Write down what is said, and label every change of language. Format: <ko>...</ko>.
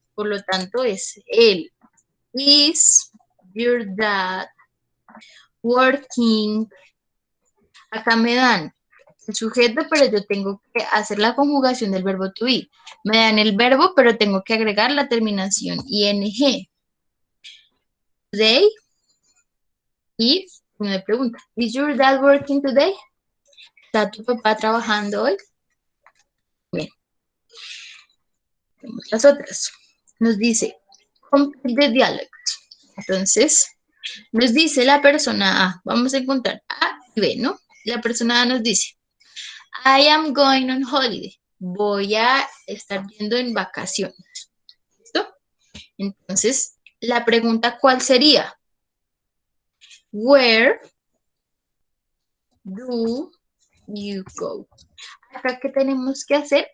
<es>Por lo tanto, es él.</es> <en>Is your dad working?</en> <es>Acá me dan el sujeto, pero yo tengo que hacer la conjugación del verbo to be. Me dan el verbo, pero tengo que agregar la terminación ing.</es> <en>Today,</en> <es>me pregunta,</es> <en>is your dad working today?</en> <es>¿Está tu papá trabajando hoy? Bien. Tenemos las otras. Nos dice,</es> <en>complete the dialogue.</en> <es>Entonces, nos dice la persona A, vamos a encontrar A y B, ¿no? La persona A nos dice,</es> <en>I am going on holiday.</en> <es>Voy a estar yendo en vacaciones. ¿Listo? Entonces, la pregunta, ¿cuál sería?</es> <en>Where do you go?</en> <es>Acá, ¿qué tenemos que hacer?</es>